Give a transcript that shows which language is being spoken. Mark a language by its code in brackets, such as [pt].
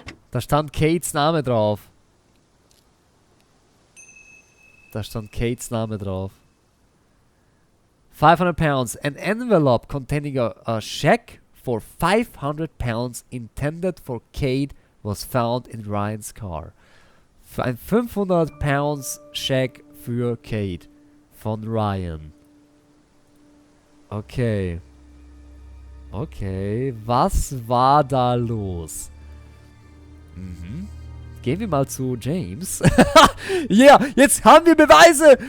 [de] Da stand Kates Name drauf. Da stand Kates Name drauf. [en] 500 pounds. An envelope containing a check for 500 pounds intended for Kate was found in Ryan's car. [de] Ein 500 Pounds Scheck für Kate von Ryan. Okay. Okay, was war da los? Gehen wir mal zu James. Ja, jetzt haben wir Beweise.